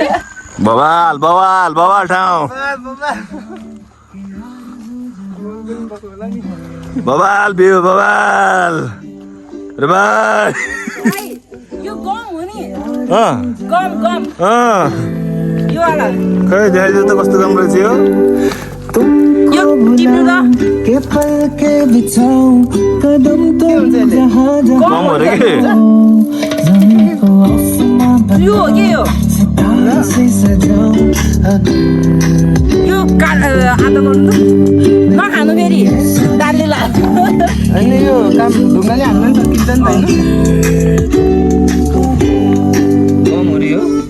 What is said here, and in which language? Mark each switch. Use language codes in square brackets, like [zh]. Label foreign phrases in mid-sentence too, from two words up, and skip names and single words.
[ne] बवाल ठाउँ बवाल बिउ बवाल रे भाइ यो गम हो नि अँ गम अँ यो वाला खै देखाइदियो त कस्तो राम्रो थियो यो टिप्नु ल [hi] के पल के बिताऊं कदम तो जहाँ [ne] कम हो रे के [hi] जमीन को आसमां [ne] यो के हो [hi] सितारों से सजाऊं अगर [ne] यो आदो गर्नु त नखानु फेरि दालले ला होइन यो काम ढुङ्गाले हाल्नु नि त किन्छ नि त होइन कम हो रे हो